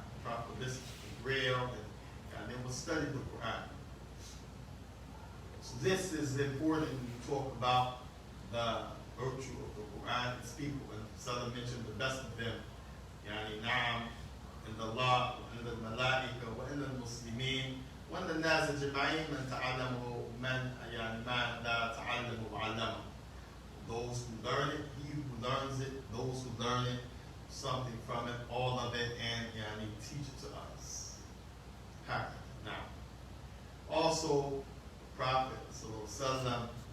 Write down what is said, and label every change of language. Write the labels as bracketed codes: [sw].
[en] The Prophet listened to Braille and they will study the Quran. So this is important when you talk about the virtue of the Quran, its people. And Salah mentioned the best of them, [ar] يعني نعم عند الله وعند الملائكة وعند المسلمين وعند الناس أجمعين من تعلمه من يعني ما لا تعلمه وعلمه. [en] Those who learn it, he who learns it, those who learn it, something from it, all of it, and yani teach it to us. Now, also, Prophet sallallahu alaihi wasallam,